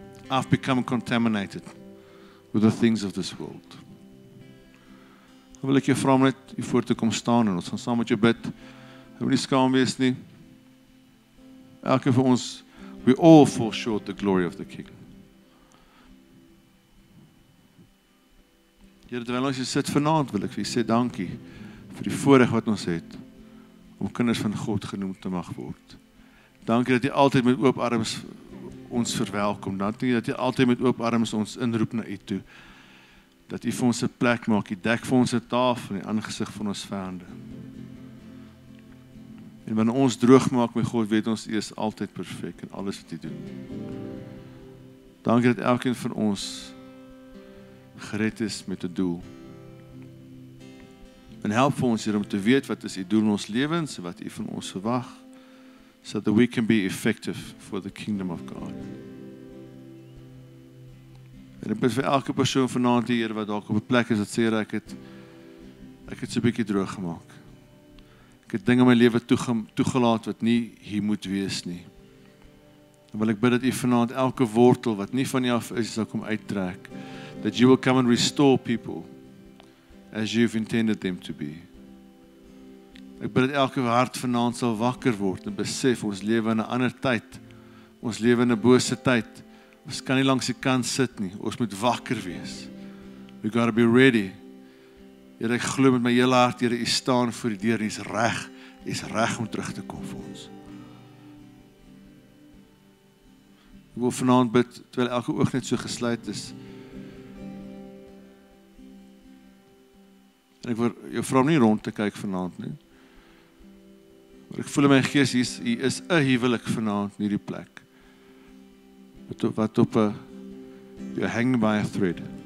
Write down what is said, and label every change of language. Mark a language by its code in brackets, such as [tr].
[en] I've become contaminated with the things of this world. [af] Dan wil ek jou vra om net hier voor te kom staan en ons gaan saam met jou bid. Jy moet nie skaam wees nie. Elke van ons, [en] we all fall short the glory of the King. [af] Here, terwyl ons hier sit vanaand, wil ek vir U sê dankie vir die voorreg wat ons het om kinders van God genoem te mag word. Dankie dat U altyd met oop arms ons verwelkom. Dankie dat U altyd met oop arms ons inroep na U toe. Dat U vir ons 'n plek maak, U dek vir ons 'n tafel in die aangesig van ons vyande. En wanneer ons droog maak met God, weet ons U is altyd perfek in alles wat U doen. Dankie dat elkeen van ons gered is met 'n doel. En help vir ons, Here, om te weet wat is U doel in ons lewens en wat U van ons verwag, [en] so that we can be effective for the kingdom of God. [af] En ek bid vir elke persoon vanaand hier wat dalk op 'n plek is wat sê, ek het so 'n bietjie droog gemaak. Ek het dinge in my lewe toegelaat wat nie hier moet wees nie. Dan wil ek bid dat U vanaand elke wortel wat nie van U af is, sal kom uittrek. [en] That you will come and restore people as you've intended them to be. [af] Ek bid dat elke hart vanaand sal wakker word en besef ons lewe in 'n ander tyd. Ons lewe in 'n bose tyd. Ons kan nie langs die kant sit nie. Ons moet wakker wees. [en] We got to be ready. [af] Here, ek glo met my hele hart, Here, U staan voor die deur en U is reg om terug te kom vir ons. Ek wil vanaand bid, terwyl elke oog net so gesluit is. En ek wil jou vra om nie rond te kyk vanaand nie. Maar ek voel in my gees, hier is 'n huwelik vanaand in hierdie plek. Wat op 'n, [en] you're hanging by a thread.